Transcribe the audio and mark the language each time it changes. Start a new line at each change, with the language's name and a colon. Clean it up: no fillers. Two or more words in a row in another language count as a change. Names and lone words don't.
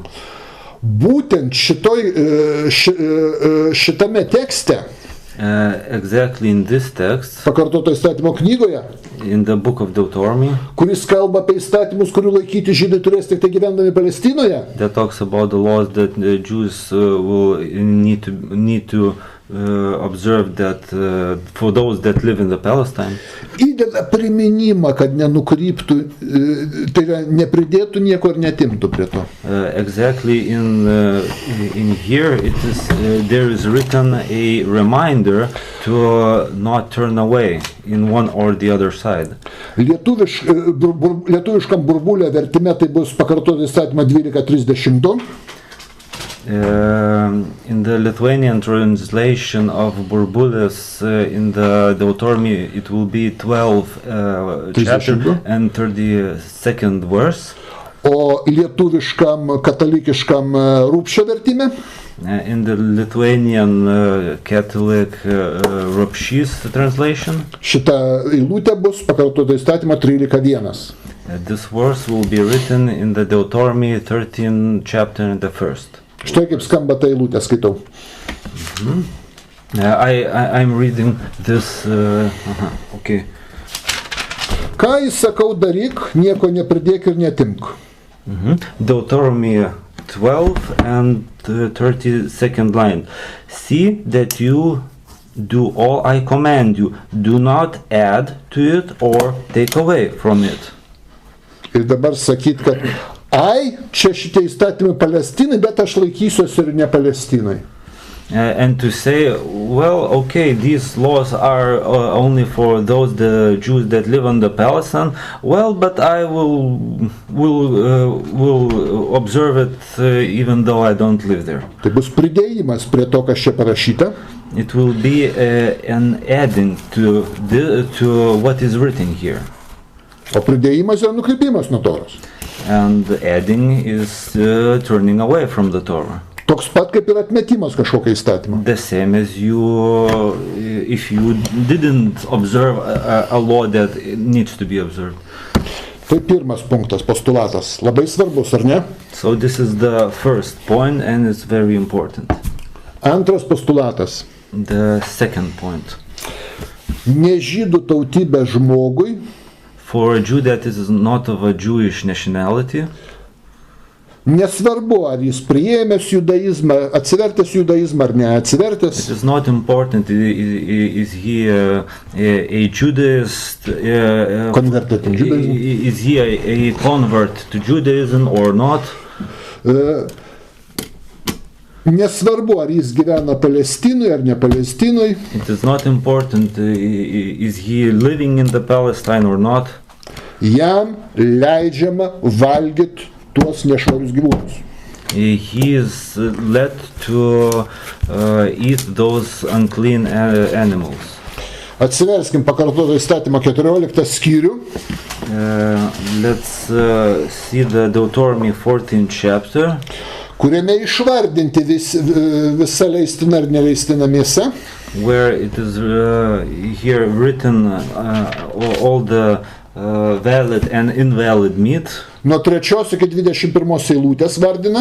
Lithuanian: Būtent šitame tekste,
English: Exactly in this text,
Lithuanian: pakartoto įstatymo knygoje,
English: in the book of Deuteronomy,
Lithuanian: kuris kalba apie įstatymus, kurių laikyti žydai turės tik tai gyvendami Palestinoje,
English: that talks about the laws that the Jews will need to observe that for those that live in the Palestine.
Lithuanian: Įdeda priminimą, kad nenukryptų, tai yra nepridėtų nieko ir netimtų prie to.
English: Exactly in here it is there is written a reminder to not turn away in one or the other side.
Lithuanian: Lietuviškam burbulė vertime tai bus pakartoti įstatymą 12:32.
English: In the Lithuanian translation of Burbulės in the Deuteronomy it will be 12 chapter and 32nd verse.
Lithuanian: O lietuviškam katalikiškam Rūpščio vertime
English: in the Lithuanian Catholic Rupšys translation
Lithuanian: šita eilutė bus pakartota įstatymą 13:1.
English: This verse will be written in the Deuteronomy 13 chapter and the first.
Lithuanian: Štai kaip skamba ta eilutė, skaitau.
English: I'm reading this. Okay.
Lithuanian: Ką įsakau daryk, nieko nepridėk ir netimk.
English: Deuteronomy 12 and 32nd line. See that you do all I command you. Do not add to it or take away from it.
Lithuanian: Ir dabar sakyt, kad čia šitie įstatymai Palestinai, bet aš laikysiuosi ir ne Palestinai.
English: And to say, well, okay, these laws are only for those the Jews that live on the Palestine. Well, but I will observe it even though I don't live there.
Lithuanian: Tai bus pridėjimas prie to, kas čia parašyta.
English: It will be an adding to what is written here.
Lithuanian: O pridėjimas yra nukrypimas nuo Toros.
English: And adding is turning away from the Torah.
Lithuanian: Toks pat kaip ir atmetimas kažkokio įstatymo.
English: The same as if you didn't observe a law that needs to be observed.
Lithuanian: Tai pirmas punktas, postulatas. Labai svarbus, ar ne?
English: So this is the first point and it's very important.
Lithuanian: Antras postulatas.
English: The second point.
Lithuanian: Ne žydų tautybė žmogui.
English: For a Jew that is not of a Jewish nationality.
Lithuanian: Nesvarbu, ar jis priėmęs judaizmą, atsivertęs judaizmą ar neatsivertęs.
English: It is not important is he a Judaist, converted to Judaism. Is he a convert to Judaism or not?
Lithuanian: Nesvarbu, ar jis gyvena Palestinui ar ne Palestinui.
English: It is not important is he living in the Palestine or not.
Lithuanian: Jam leidžiama valgyti tuos nešvarus gyvūnus.
English: He is led to eat those unclean animals.
Lithuanian: Atsiverskim pakartotą įstatymą 14 skyrių.
English: Let's see the Deuteronomy 14 chapter.
Lithuanian: Kuriame išvardinti visa leistina ir neleistina mėsa.
English: Where it is here written all the valid and invalid meat.
Lithuanian: Nuo 3 iki 21 eilutės vardina.